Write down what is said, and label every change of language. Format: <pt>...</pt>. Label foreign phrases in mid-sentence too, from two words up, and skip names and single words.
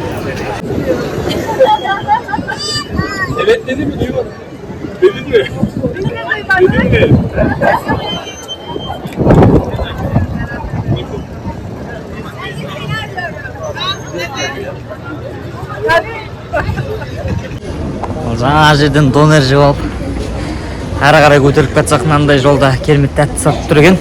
<tr>Evet dedi mi duymadım. Dedi mi? Dedi mi?</tr> <kk>Жаңа жерден донор жеп алып, ары қарай көтеріліп кетсек, мынандай жолда керемет тәтті сатып тұр екен.</kk>